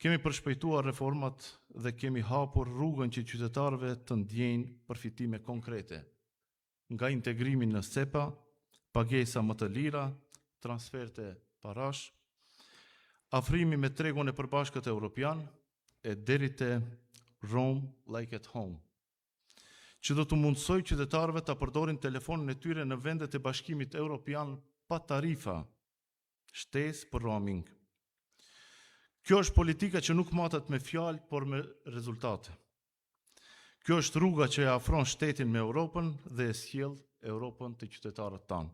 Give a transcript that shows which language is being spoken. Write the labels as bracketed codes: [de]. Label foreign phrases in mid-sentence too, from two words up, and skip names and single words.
[sq] Kemi përshpejtuar reformat dhe kemi hapur rrugën që qytetarëve të ndjejnë përfitime konkrete, nga integrimi në SEPA, pagesa më të lira, transferte parash, afrimi me tregun e përbashkët evropian e deri te [en] Rome like at home, [sq] që do të mundsoj qytetarëve ta përdorin telefonin e tyre në vendet e Bashkimit Evropian pa tarifa, shtesë për roaming. Kjo është politika që nuk matet me fjalë, por me rezultate. Kjo është rruga që e afron shtetin me Europën dhe e sjell Europën te qytetarët tanë.